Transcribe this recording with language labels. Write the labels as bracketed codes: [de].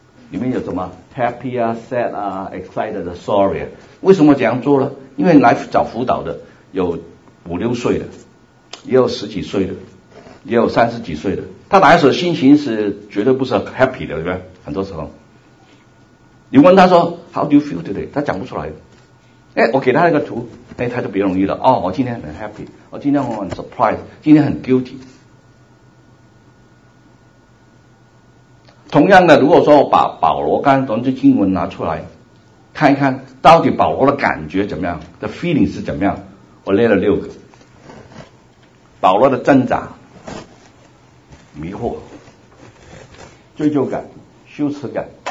[zh] 里面有什么 ？Happy 啊 ，Sad 啊 ，Excited 啊 ，Sorry 啊。为什么这样做呢？因为来找辅导的有5、6岁的，也有10几岁的，也有30几岁的。他来的时候心情是绝对不是 Happy 的，对不对？很多时候，你问他说 [en] How do you feel today？ [zh] 他讲不出来的。哎，我给他一个图，哎，他就别容易了。哦，我今天很 happy， 我今天我很 surprise， 今天很 guilty。同样的，如果说我把保罗刚才这经文拿出来，看一看到底保罗的感觉怎么样 ，the feeling 是怎么样，我列了6个：保罗的挣扎、迷惑、罪疚感、羞耻感、